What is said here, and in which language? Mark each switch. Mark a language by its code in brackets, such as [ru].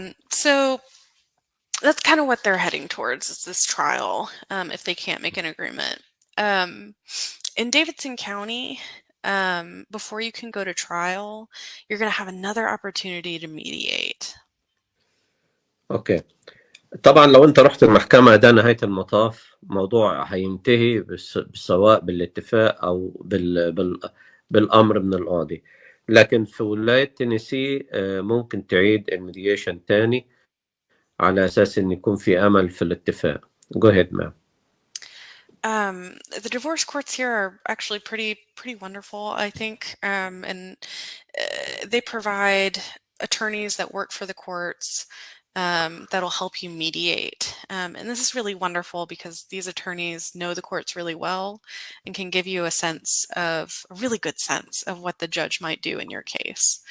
[en] So that's kind of what they're heading towards, is this trial, if they can't make an agreement. In Davidson County, before you can go to trial, you're going to have another opportunity to mediate. Okay. [ar] طبعا لو انت رحت المحكمة ده نهاية المطاف، موضوع هينتهي سواء بالاتفاق او بالامر من القاضي. لكن في ولاية تينيسي ممكن تعيد الميديشن تاني على اساس ان يكون في امل في الاتفاق. [en] Go ahead, ma'am. The divorce courts here are actually pretty wonderful, I think, and they provide attorneys that work for the courts that'll help you mediate. And this is really wonderful because these attorneys know the courts really well and can give you a really good sense of what the judge might do in your case.